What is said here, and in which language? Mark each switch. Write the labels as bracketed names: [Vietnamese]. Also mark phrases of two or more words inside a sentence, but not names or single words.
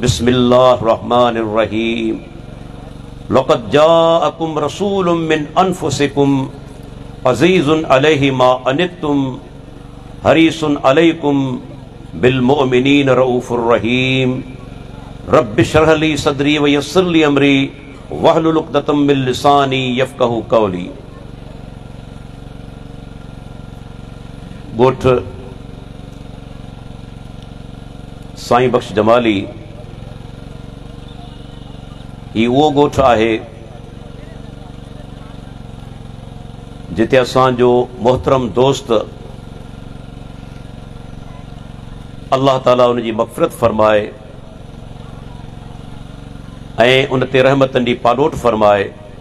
[Arabic] بسم الله الرحمن الرحيم. لقد جاءكم رسول من أنفسكم عزيز عليه ما عنتم حريص عليكم بالمؤمنين رءوف رحيم. رب اشرح لي صدري ويسر لي أمري واحلل عقدة من لساني يفقهوا قولي. [Sindhi] गोठ साईं बख्श जमाली ही उहो गोठ आहे जिते असांजो मोहतरम दोस्त अल्लाह ताला उनजी मग़फ़िरत फरमाए ऐं उन ते रहमतनि जी पालोट फरमाए।